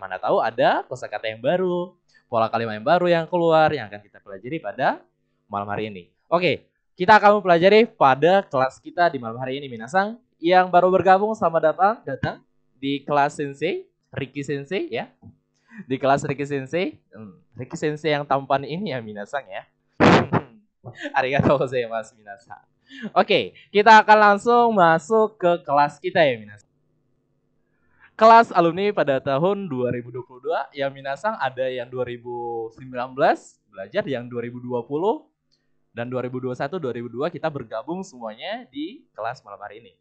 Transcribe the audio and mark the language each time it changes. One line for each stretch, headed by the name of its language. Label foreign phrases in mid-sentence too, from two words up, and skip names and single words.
Indonesian: Mana tahu ada kosakata yang baru, pola kalimat yang baru yang keluar yang akan kita pelajari pada malam hari ini. Oke, kita akan mempelajari pada kelas kita di malam hari ini minasan. Yang baru bergabung selamat datang di kelas Sensei, Ricky Sensei ya. Di kelas Ricky Sensei. Ricky Sensei yang tampan ini ya minasan ya.
Japanese: ありがとうございます皆さん.
Indonesian: Oke, kita akan langsung masuk ke kelas kita ya minasan. Kelas alumni pada tahun 2022 yang minasan ada yang 2019 belajar, yang 2020 dan 2021 2002 kita bergabung semuanya di kelas malam hari ini.